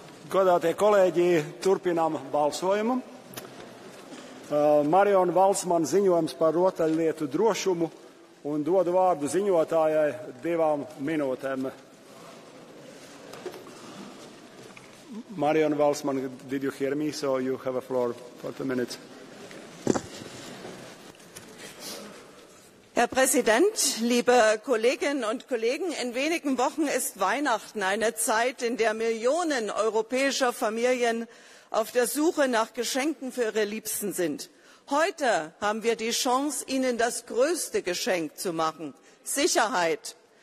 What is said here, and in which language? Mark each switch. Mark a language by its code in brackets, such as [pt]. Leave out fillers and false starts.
[lv] Godātie kolēģi, turpinām balsojumu. Mariona Valsman ziņojums par rotaļlietu drošumu un dodu vārdu ziņotājai 2 minūtēm. [en] Mariona Valsman, did you hear me? So you have a floor for 2 minutes. [de] Herr Präsident, liebe Kolleginnen und Kollegen! In wenigen Wochen ist Weihnachten, eine Zeit, in der Millionen europäischer Familien auf der Suche nach Geschenken für ihre Liebsten sind. Heute haben wir die Chance, ihnen das größte Geschenk zu machen: Sicherheit.